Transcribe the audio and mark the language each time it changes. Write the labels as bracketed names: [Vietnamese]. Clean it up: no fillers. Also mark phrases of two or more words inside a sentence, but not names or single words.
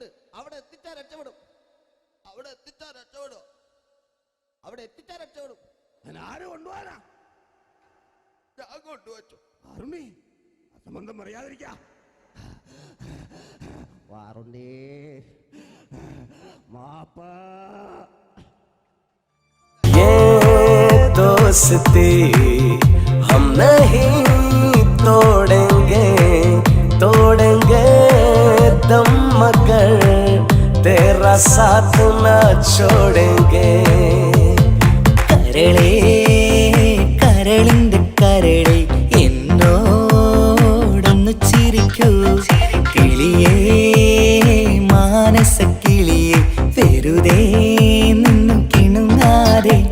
[Malayalam] അവിടെ എത്തിച്ചാൽ രക്ഷപ്പെടും. ഞാൻ ആര് കൊണ്ടുപോകാനാ? ഞാൻ കൊണ്ടുവച്ചു. അരുണി, അസംബന്ധം പറയാതിരിക്കാ. വാറുണ്ണി, മാപ്പ. [Hindi] दोस्ती हम नहीं तोड़ेंगे, तोड़ेंगे दम मगर तेरा साथ न छोड़ेंगे. [Malayalam] കരളേ കരളിന്റെ കരളെ എന്നോടൊന്നു ചിരിക്കൂ. കിളിയേ മാനസ കിളിയെ വെറുതെ നിന്നു കിണുങ്ങാതെ.